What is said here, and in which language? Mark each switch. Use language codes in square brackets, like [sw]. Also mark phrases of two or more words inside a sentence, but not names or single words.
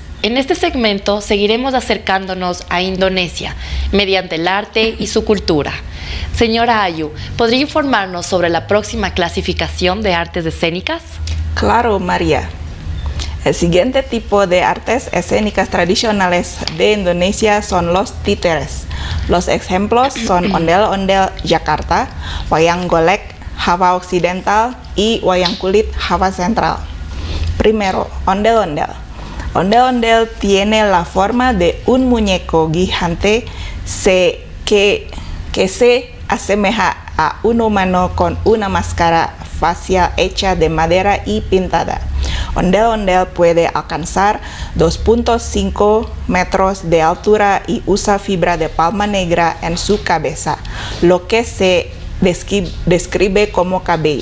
[es] En este segmento seguiremos acercándonos a Indonesia mediante el arte y su cultura. Señora Ayu, ¿podría informarnos sobre la próxima clasificación de artes escénicas? Claro, María. El siguiente tipo de artes escénicas tradicionales de Indonesia son los títeres. Los ejemplos son ondel-ondel Jakarta, wayang golek Java Occidental y wayang kulit Java Central. Primero, ondel-ondel. Ondel-ondel tiene la forma de un muñeco gigante que se asemeja a un humano con una máscara facial hecha de madera y pintada. Ondel-ondel puede alcanzar 2.5 metros de altura y usa fibra de palma negra en su cabeza, lo que se describe como cabello.